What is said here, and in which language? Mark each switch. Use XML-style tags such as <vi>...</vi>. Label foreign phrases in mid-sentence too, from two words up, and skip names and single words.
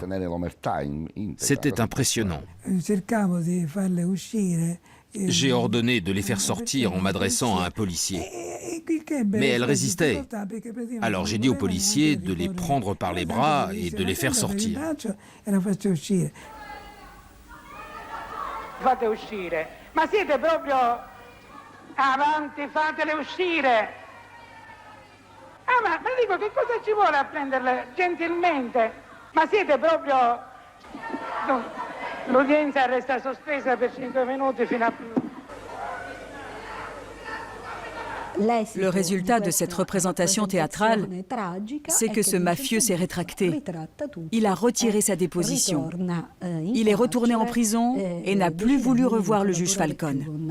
<fr>C'était impressionnant. J'ai ordonné de les faire sortir en m'adressant à un policier. Mais elles résistaient. Alors j'ai dit au policier de les prendre par les bras et de les faire sortir.</fr> <it>Fate uscire. Ma siete proprio avanti, fatele uscire. Ah, ma dico, che cosa ci vuole a prenderle gentilmente? Ma siete proprio... L'udienza resta sospesa per 5 minuti fino a...</it> <fr>Le résultat de cette représentation théâtrale, c'est que ce mafieux s'est rétracté. Il a retiré sa déposition. Il est retourné en prison et n'a plus voulu revoir le juge Falcone.</fr>